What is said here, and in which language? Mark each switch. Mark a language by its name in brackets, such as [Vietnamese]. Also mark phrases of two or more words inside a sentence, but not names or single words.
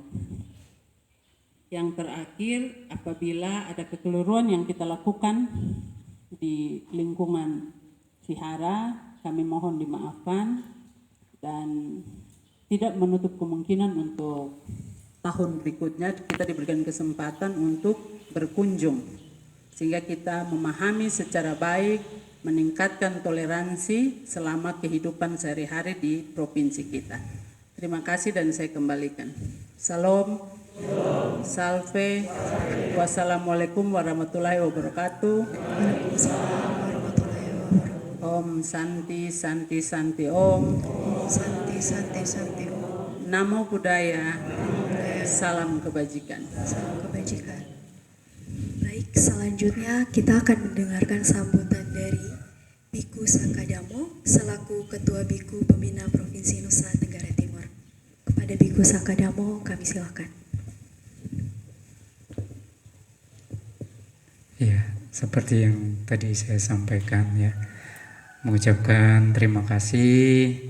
[Indonesian] Yang terakhir, apabila ada kekeliruan yang kita lakukan di lingkungan vihara, kami mohon dimaafkan dan tidak menutup kemungkinan untuk tahun berikutnya kita diberikan kesempatan untuk berkunjung sehingga kita memahami secara baik, meningkatkan toleransi selama kehidupan sehari-hari di provinsi kita. Terima kasih dan saya kembalikan. Salam, salve, [Arabic] والسلام عليكم ورحمة الله وبركاته. [Sanskrit] ॐ शान्ति शान्ति शान्ति ॐ. शान्ति, शान्ति, शान्ति. [Pali] Namo Buddhaya. [Indonesian] Salam kebajikan. Salam kebajikan. Baik, selanjutnya kita akan mendengarkan sambutan dari Biku Sakadamo selaku Ketua Biku Pembina Provinsi Nusa Tenggara Timur. Kepada Biku Sakadamo kami silakan. Ya, seperti yang tadi saya sampaikan ya, mengucapkan terima kasih